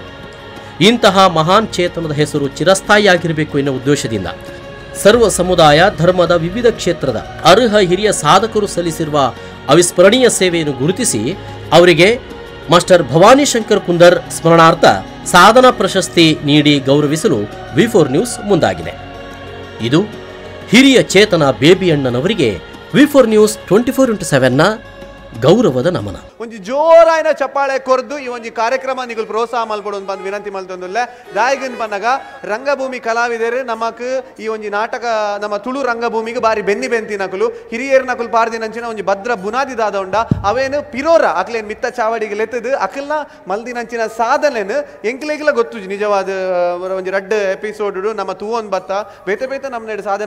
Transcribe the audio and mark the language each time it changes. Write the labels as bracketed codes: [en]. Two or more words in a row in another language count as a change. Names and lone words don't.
[kn] ಇಂತಹ ಮಹಾನ್ ಚೇತನದ ಹೆಸರು ಚಿರಸ್ಥಾಯಿಯಾಗಿರಬೇಕು ಎನ್ನುವ ಉದ್ದೇಶದಿಂದ ಸರ್ವ ಸಮುದಾಯ ಧರ್ಮದ ವಿವಿಧ ಕ್ಷೇತ್ರದ ಅರ್ಹ ಹಿರಿಯ ಸಾಧಕರು ಸಲ್ಲಿಸಿರುವ ಅವಿಸ್ಮರಣೀಯ ಸೇವೆಯನ್ನು ಗುರುತಿಸಿ ಅವರಿಗೆ ಮಾಸ್ಟರ್ ಭವಾನಿ ಶಂಕರ್ ಕುಂದರ್ ಸ್ಮರಣಾರ್ಥ ಸಾಧನಾ ಪ್ರಶಸ್ತಿ ನೀಡಿ ಗೌರವಿಸಲು V4 ನ್ಯೂಸ್ ಮುಂದಾಗಿದೆ. ಇದು ಹಿರಿಯ ಚೇತನ ಬೇಬಿಯಣ್ಣನವರಿಗೆ V4 ನ್ಯೂಸ್ 24x7ನ ಗೌರವದ ನಮನ. [tcy] ಒಂಜಿ ಜೋರಾಯಿನ ಚಪ್ಪಾಳೆ ಕೊರ್ದು ಈ ಒಂಜಿ ಕಾರ್ಯಕ್ರಮ ನಿಗುಲು ಪ್ರೋತ್ಸಾಹ ಮಲ್ಪಡು ಬಂದು ವಿನಂತಿ ಮಲ್ತೊಂದುಲ್ಲೆ ದಾಯಿಗಿನ್ ಪನ್ನಗ ರಂಗಭೂಮಿ ಕಲಾವಿದರು ನಮಕ್ ಈ ಒಂಜಿ ನಾಟಕ ನಮ್ಮ ತುಳು ರಂಗಭೂಮಿಗೆ ಬಾರಿ ಬೆಂತಿ ನಕುಲು ಹಿರಿಯರ್ ನಕುಲು ಪಾರ್ದಿನಂಚಿನ ಒಂಜಿ ಭದ್ರ ಬುನಾದಿ ದಾದ ಉಂಡ ಅವೇನು ಪಿರೋರ ಅಕ್ಲೇನ್ ಮಿತ್ತ ಚಾವಡಿಗೆ ಲೆತ್ತದು ಅಕಲ್ನ ಮಲ್ದಿನಂಚಿನ ಸಾಧನೆನು ಎಂಕ್ಲೆಗ್ಲ ಗೊತ್ತು ನಿಜವಾದ ಒಂಜಿ ರಡ್ಡ್ ಎಪಿಸೋಡ್ ನಮ್ಮ ತೂವೊಂದು ಬತ್ತ ಬೇತೆ ನಮ್ಮನೆಡು ಸಾಧನೆ